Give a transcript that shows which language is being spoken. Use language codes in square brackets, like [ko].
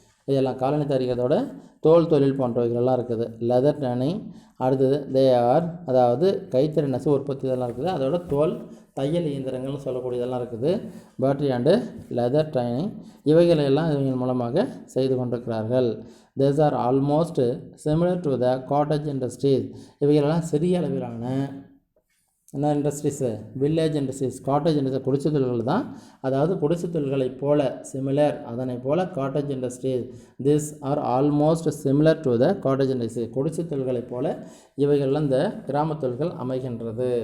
[ta] இதெல்லாம் காலணி தயாரிக்கிறதோட தோல் தொழில் போன்றவைகளெல்லாம் இருக்குது. லெதர் டேனிங், அடுத்தது அதாவது கைத்தறி நெசவு உற்பத்தி இதெல்லாம் இருக்குது. அதோட தோல் தையல் இயந்திரங்கள்னு சொல்லக்கூடியதெல்லாம் இருக்குது. பேட்டரி அண்டு லெதர் ட்ரைனிங் இவைகளெல்லாம் இவங்க மூலமாக செய்து கொண்டிருக்கிறார்கள். [en] These are almost similar to the cottage industries. [ta] இவைகளெல்லாம் சிறிய அளவிலான என்ன industries, village industries, cottage industry குடிசை தொழில்கள் தான். அதாவது குடிசை தொழில்களைப் போல சிமிலர், அதனை போல cottage industries. [en] This are almost similar to the cottage industry. [ta] குடிசை தொழில்களைப் போல இவைகள்லாம் இந்த கிராம தொழில்கள் அமைகின்றது.